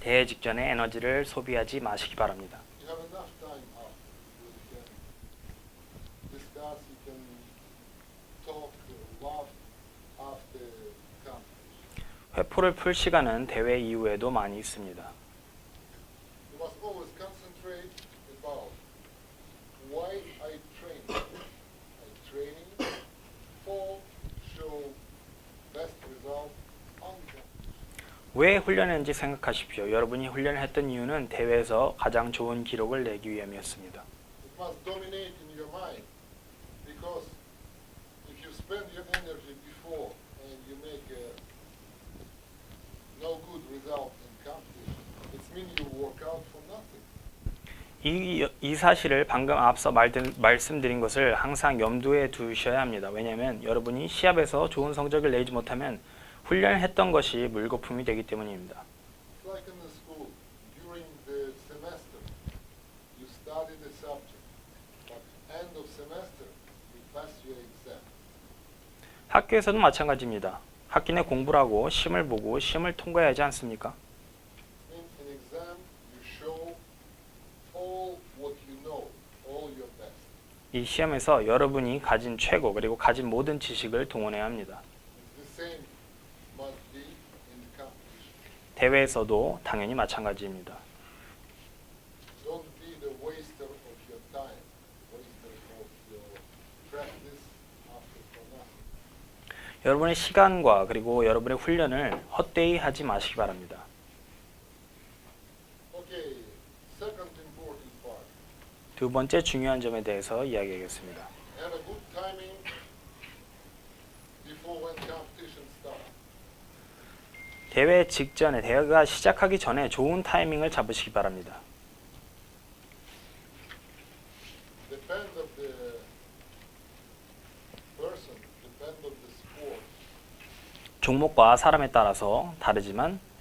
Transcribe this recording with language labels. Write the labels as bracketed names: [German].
[Korean] 대회 직전에 에너지를 소비하지 마시기 바랍니다. [English] You have enough time after. You can discuss, you can talk, laugh after competition. [Korean] 회포를 풀 시간은 대회 이후에도 많이 있습니다. [English] You must always concentrate about why I train. I training for show best result on the competition. [Korean] 왜 훈련했는지 생각하십시오. 여러분이 훈련을 했던 이유는 대회에서 가장 좋은 기록을 내기 위함이었습니다. [English] It must dominate in your mind, because if you spend your energy before and you make no good result in competition, it means you work out for nothing. [Korean] 이 사실을 방금 앞서 말씀드린 것을 항상 염두에 두셔야 합니다. 왜냐하면 여러분이 시합에서 좋은 성적을 내지 못하면 훈련했던 것이 물거품이 되기 때문입니다. [English] It's like in the school, during the semester, you study the subject, but end of semester, you pass your exam. [Korean] 학교에서도 마찬가지입니다. 학기 내 공부를 하고 시험을 보고 시험을 통과해야 하지 않습니까? [English] In exam, you show all what you know, all your best. [Korean] 이 시험에서 여러분이 가진 최고 그리고 가진 모든 지식을 동원해야 합니다. [English] It's the same must be in the competition. [Korean] 대회에서도 당연히 마찬가지입니다. [English] Don't be the waster of your time, waster of your practice after for nothing. [Korean] 여러분의 시간과 그리고 여러분의 훈련을 헛되이 하지 마시기 바랍니다. [English] Okay, second important part. [Korean] 두 번째 중요한 점에 대해서 이야기하겠습니다. [English] Have a good timing before when competition starts. [Korean] 대회 직전에 대회가 시작하기 전에 좋은 타이밍을 잡으시기 바랍니다. [English] Depend of the person, depend of the sport, [Korean] 종목과 사람에 따라서 다르지만